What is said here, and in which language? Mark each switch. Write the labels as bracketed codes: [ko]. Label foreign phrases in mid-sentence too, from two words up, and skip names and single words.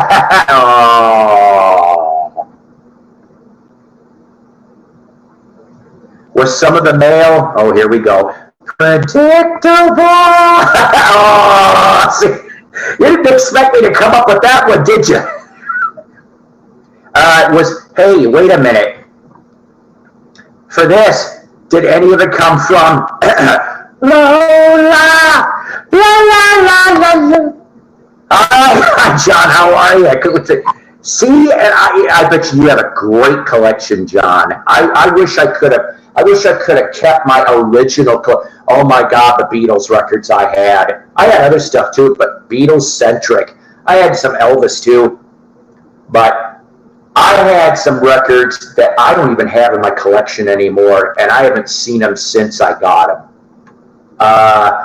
[en] Oh. Was some of the mail? Oh, here we go. Predictable. Oh, see, you didn't expect me to come up with that one, did you? It was, hey, wait a minute. For this, did any of it come from Lola? La la la la la. Hi, John, how are you? See, and I bet you have a great collection, John. I wish I could have kept my original. Oh my God, the Beatles records I had. I had other stuff too, but Beatles centric. I had some Elvis too, but I had some records that I don't even have in my collection anymore, and I haven't seen them since I got them.